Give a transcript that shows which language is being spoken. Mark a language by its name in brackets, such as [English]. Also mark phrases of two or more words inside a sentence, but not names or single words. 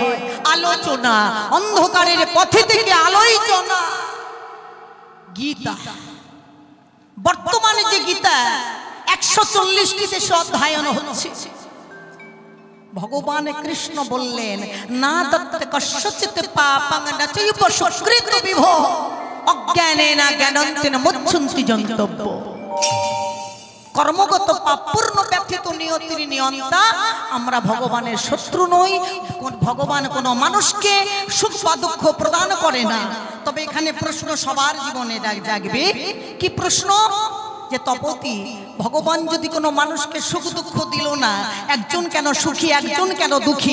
[Bangla] আলোচনা, অন্ধকারের পথে থেকে আলোচনা। গীতা বর্তমানে যে গীতা 140টি দেশে অধ্যয়ন হচ্ছে। ভগবান কৃষ্ণ বললেন, [Sanskrit] न दत्ते कस्यचित् पापं न चैव सुकृतं विभुः अज्ञानेन ज्ञानं तेन मुह्यन्ति जन्तवः। [Bangla] কর্মগত পাপ পূর্ণ ব্যথিত নিয়তির নিয়ন্তা। আমরা ভগবানের শত্রু নই। ভগবান কোনো মানুষকে সুখ বা দুঃখ প্রদান করে না। তবে এখানে প্রশ্ন সবার জীবনে জাগবে। কি প্রশ্ন? যে তপতি, ভগবান যদি কোনো মানুষকে সুখ দুঃখ দিল না, একজন কেন সুখী, একজন কেন দুঃখী?